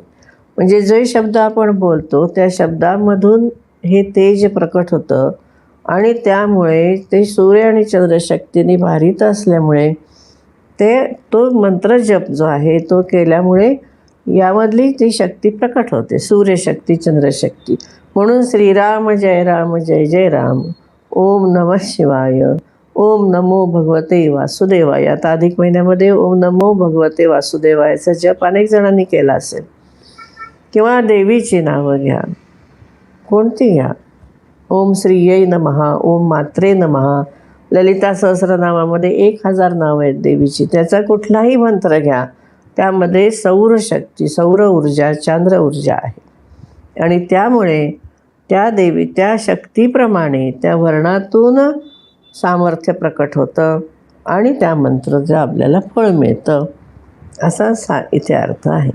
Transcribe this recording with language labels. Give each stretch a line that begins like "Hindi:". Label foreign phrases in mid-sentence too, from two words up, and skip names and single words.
Marathi: म्हणजे जे शब्द आपण बोलतो त्या शब्दांमधून हे तेज प्रकट होतं, आणि त्यामुळे ते सूर्य आणि चंद्रशक्तीने भारित असल्यामुळे तो मंत्रजप जो आहे तो केल्यामुळे यामधली ती शक्ती प्रकट होते, सूर्यशक्ती चंद्रशक्ती.
Sanskrit: म्हणून श्रीराम जय राम जय जय राम, ओम नमः शिवाय, ओम नमो भगवते वासुदेवाय.
Marathi: आता अधिक महिन्यामध्ये
Sanskrit: ओम नमो भगवते
Marathi: वासुदेवायचा जप अनेक जणांनी केला असेल. किंवा देवीची नावं घ्या, कोणती घ्या,
Sanskrit: ओम श्रीयै नमः, ओम मात्रे नमः.
Marathi: ललिता सहस्रनामामध्ये 1000 नावं आहेत देवीची. त्याचा कुठलाही मंत्र घ्या, त्यामध्ये सौरशक्ती, सौर ऊर्जा, चांद्र ऊर्जा आहे. आणि त्यामुळे त्या देवी त्या शक्तीप्रमाणे त्या वर्णातून सामर्थ्य प्रकट होतं आणि त्या मंत्राचं आपल्याला फळ मिळतं, असा इथे अर्थ आहे.